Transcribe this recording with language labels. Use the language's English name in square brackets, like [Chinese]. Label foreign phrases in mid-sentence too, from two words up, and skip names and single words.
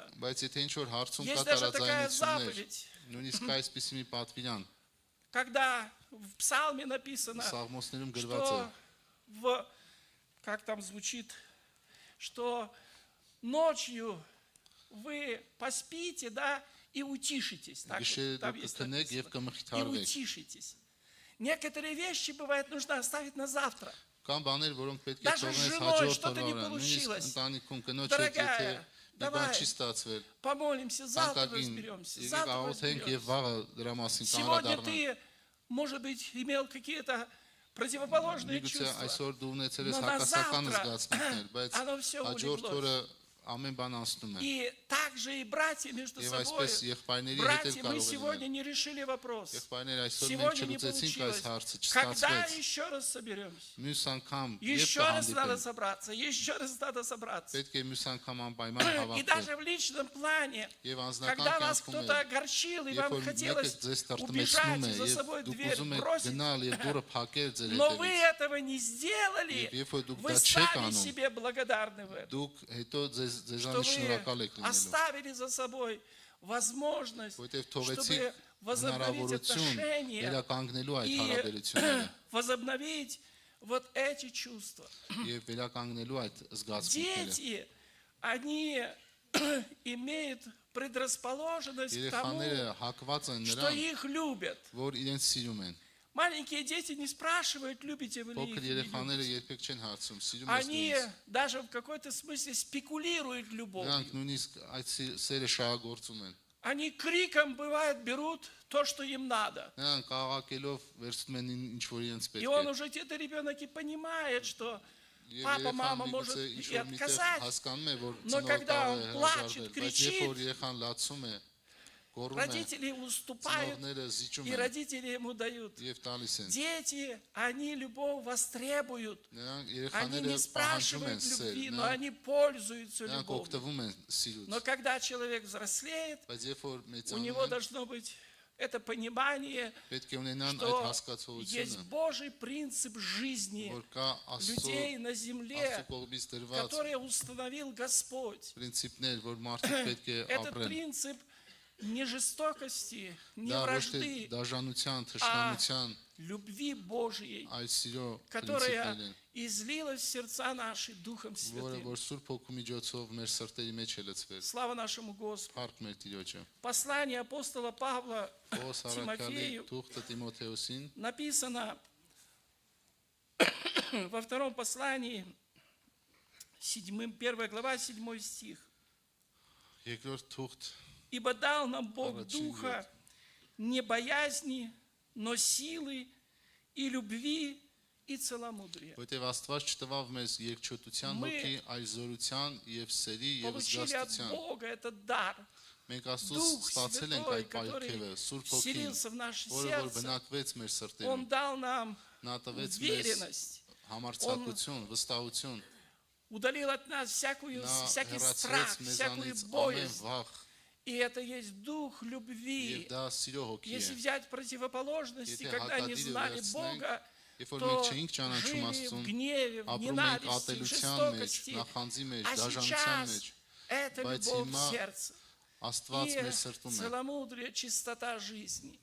[Armenian] Բայց եթե ինչ որ հարցում կա [Russian] есть даже такая [Armenian] տարաձայնություններ, [Russian] заповедь, [Armenian] նույնիսկ այսպիսի մի պատվիրան, [Russian] когда в псалме написано, [Armenian] Սաղմոսներում գրված է, [Russian] что как там звучит, что ночью вы поспите, да, и утишитесь. Так вот, [Armenian] գիշերը [Russian] там [Armenian] դուք [Russian] есть [Armenian] կքնեք եւ [Russian] написано. И [Armenian] կմխիթարվեք։ [Russian] утишитесь. Некоторые вещи, бывает, нужно оставить на завтра. [Armenian] Կան բաներ, որոնք պետք է [Russian] Даже с [Armenian] թողնես [Russian] женой [Armenian] հաջորդ [Russian] что-то не [Armenian] օրվան, նույնիսկ [Russian] получилось. [Armenian] ընտանիքում կնոջ հետ, [Russian] Дорогая, [Armenian] եթե մի [Russian] давай. [Armenian] բան չի ստացվել, [Russian] Помолимся, завтра [Armenian] անկագին [Russian] разберемся. [Armenian] եկեք [Russian] Завтра [Armenian] աղոթենք եւ [Russian] разберемся. [Armenian] վաղը դրա մասին [Russian] Сегодня [Armenian] կանդրադառնանք։ [Russian] ты, может быть, имел какие-то противоположные [Armenian] Միգուցե [Russian] чувства. [Armenian] այսօր դու ունեցել ես [Russian] Но на [Armenian] հակասական [Russian] завтра [Armenian] զգացմունքներ, բայց [Russian] оно всё [Armenian] հաջորդ [Russian] улеглось. [Armenian] օրը ամեն բան անցնում է։ [Russian] И также и братья между [Armenian] Եվ [Russian] собой. [Armenian] այսպես եղբայրների հետ էլ [Russian] Братья, мы [Armenian] կարող է [Russian] сегодня [Armenian] լինել։ [Russian] не решили вопрос. [Armenian] Եղբայրներ այսօր մենք [Russian] Сегодня не [Armenian] չլուծեցինք այս [Russian] получилось. [Armenian] հարցը, [Russian] Когда [Armenian] չստացվեց։ [Russian] еще раз соберемся? [Armenian] Մյուս անգամ երբ [Russian] Еще раз надо [Armenian] կհանդիպենք, [Russian] собраться, еще раз надо собраться. [Armenian] պետք է մյուս անգամ անպայման [Russian] И [Armenian] հավաքվել։ [Russian] даже в личном плане, [Armenian] Եվ անձնական [Russian] когда вас [Armenian] կյանքում [Russian] кто-то [Armenian] էլ, [Russian] огорчил, и [Armenian] երբ [Russian] вам [Armenian] որ մեկը [Russian] хотелось [Armenian] ձեզ տրտմեցնում [Russian] убежать [Armenian] է [Russian] и за [Armenian] եւ [Russian] собой [Armenian] դուք [Russian] дверь [Armenian] ուզում եք [Russian] бросить, [Armenian] գնալ եւ դուրը փակել ձեր [Russian] но вы [Armenian] հետևից, [Russian] этого не сделали, [Armenian] Եվ երբ որ դուք [Russian] вы [Armenian] դա չեք [Russian] сами [Armenian] անում, [Russian] себе благодарны в этом, [Armenian] դուք հետո [Russian] что [Armenian] ձեզանից [Russian] вы [Armenian] շնորհակալ եք լինելու, [Russian] оставили за собой возможность, [Armenian] որովհետեւ [Russian] чтобы [Armenian] թողեցիք [Russian] возобновить [Armenian] հնարավորություն [Russian] отношения [Armenian] վերականգնելու այդ [Russian] и [Armenian] հարաբերությունները [Russian] возобновить вот эти чувства. [Armenian] եւ վերականգնելու այդ զգացմունքները։ [Russian] Дети, они имеют предрасположенность к тому, [Armenian] Երեխաները հակված են [Russian] что [Armenian] նրան, [Russian] их любят. [Armenian] որ իրենց սիրում են։ [Russian] Маленькие дети не спрашивают, любите вы ли их [Armenian] Փոքր [Russian] или не [Armenian] երեխաները [Russian] любите. [Armenian] երբեք չեն հարցում, սիրում ես [Russian] Они [Armenian] ինձ։ [Russian] даже в какой-то смысле спекулируют любовью. [Armenian] Նրանք նույնիսկ այդ սերը շահագործում են։ [Russian] Они криком, бывает, берут то, что им надо. [Armenian] Նրանք աղաղակելով վերցնում են ինչ որ իրենց [Russian] И [Armenian] պետք [Russian] он [Armenian] է։ [Russian] уже, это ребенок и понимает, что [Armenian] Եվ [Russian] папа, мама [Armenian] երեխան [Russian] может [Armenian] միգուցե ինչ [Russian] и [Armenian] որ միտեղ [Russian] отказать. [Armenian] հասկանում է, որ [Russian] Но [Armenian] ծնողը [Russian] когда [Armenian] կարող [Russian] он [Armenian] է [Russian] плачет, [Armenian] հրաժարվել, բայց երբ [Russian] кричит, [Armenian] որ երեխան լացում է, գոռում է, [Russian] Родители уступают, [Armenian] ծնողները զիջում [Russian] и [Armenian] են [Russian] родители ему дают. [Armenian] եւ տալիս են։ [Russian] Дети, они любовь востребуют. [Armenian] Նրանք [Russian] Они [Armenian] երեխաները [Russian] не [Armenian] պահանջում [Russian] спрашивают [Armenian] են սեր, [Russian] любви, но [Armenian] նրանք [Russian] они пользуются любовью. [Armenian] օգտվում են սիրուց։ [Russian] Но когда человек взрослеет, [Armenian] Բայց երբ որ [Russian] у [Armenian] մեծանում [Russian] него [Armenian] են, [Russian] должно быть это понимание, [Armenian] պետք է ունենան այդ [Russian] что есть [Armenian] հասկացողությունը, [Russian] Божий принцип жизни [Armenian] որ кա Աստծո [Russian] людей на земле, [Armenian] կողմից դրված [Russian] который установил Господь. [Armenian] պրինցիպներ, որ մարդիկ պետք է [Russian] Этот [Armenian] ապրեն։ [Russian] принцип не жестокости, не [Armenian] Դա ոչ թե [Russian] вражды, [Armenian] դաժանության, թշնամության, [Russian] любви Божьей, [Armenian] այլ сիրո [Russian] которая [Armenian] պրինցիպներ են, [Russian] излилась в сердца наши Духом [Armenian] որը [Russian] Святым. [Armenian] որ Սուրբ Հոգու միջոցով մեր սրտերի մեջ է լցվել։ [Russian] Слава нашему Господу. [Armenian] Փառք մեր Տիրոջը։ [Russian] Послание апостола Павла [Armenian] Պողոս Արաքյալի [Russian] Тимофею [Armenian] թուղթը Տիմոթեոսին [Russian] написано во втором послании, 1 глава, 7 стих. [Armenian] երկրորդ թուղթ [Russian] Ибо дал нам Бог [Armenian] Առաջին [Russian] духа не боязни, но силы и любви и целомудрия. [Armenian] Որտեւ Աստված չտվավ մեզ երկչոտության [Russian] Мы [Armenian] հոգի, այլ зորության եւ սերի եւ [Russian] Получили от [Armenian] զգաստության։ [Russian] Бога этот дар. [Armenian] Մենք Աստծուց [Russian] Дух [Armenian] ստացել ենք [Russian] Святой, [Armenian] այդ պայքերը, [Russian] который [Armenian] Սուրբ Հոգին, [Russian] вселился в наше [Armenian] որը որ [Russian] сердце, [Armenian] բնակվեց մեր [Russian] Он [Armenian] սրտերում։ [Russian] дал нам [Armenian] Նա տվեց մեզ [Russian] уверенность, [Armenian] համարձակություն, վստահություն։ [Russian] удалил от нас всякий [Armenian] Նա [Russian] страх, [Armenian] հեռացրեց [Russian] всякую [Armenian] մեզանից ամեն [Russian] боязнь. [Armenian] վախ, [Russian] И это есть дух [Armenian] եւ [Russian] любви. [Armenian] դա սիրո հոգի [Russian] Если [Armenian] է։ [Russian] взять противоположности, [Armenian] Եթե [Russian] когда не [Armenian] հակադիրը [Russian] знали [Armenian] վերցնենք, [Russian] Бога, [Armenian] Երբ որ [Russian] то [Armenian] մենք չէինք ճանաչում [Russian] жили в [Armenian] Աստծուն, [Russian] гневе, в [Armenian] ապրում ենք [Russian] ненависти, в [Armenian] ատելության մեջ, [Russian] жестокости. [Armenian] նախանձի մեջ, [Russian] А [Armenian] դաժանության [Russian] сейчас [Armenian] մեջ, [Russian] это [Armenian] բայց [Russian] любовь в [Armenian] հիմա [Russian] сердце. [Armenian] Աստված [Russian] И [Armenian] մեր սրտում է [Russian] целомудрие, чистота жизни.